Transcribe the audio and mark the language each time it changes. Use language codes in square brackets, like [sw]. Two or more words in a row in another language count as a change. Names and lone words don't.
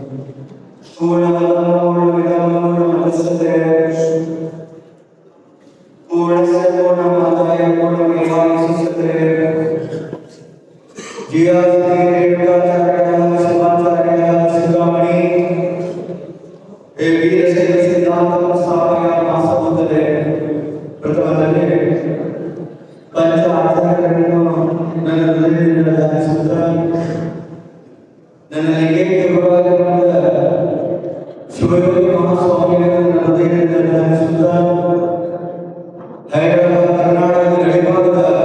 [sa] पूर्णस्य पूर्णमादाय पूर्णमेवावशिष्यते। जिया रेणुकाचार्याः शिवाचार्याः शिरोमणि हे वीरशैव सिद्धान्तं स्थापयामास भूतले। [kn] ಪ್ರಥಮದಲ್ಲಿ ಪಂಚ ಆಚಾರ್ಯರನ್ನು ನನ್ನ ಹೃದಯದಿಂದ ಧ್ಯಾನಿಸುತ್ತಾ ನನ್ನ ಏಕೈಕ ಗುರುವಾದ ಶಿವಯೋಗಿ ಮಹಾಸ್ವಾಮಿಗಳನ್ನು ನನ್ನ ಹೃದಯದಿಂದ ಧ್ಯಾನಿಸುತ್ತಾ ಹೈದರಾಬಾದ್ ಕರ್ನಾಟಕದ ಗಡಿಭಾಗದ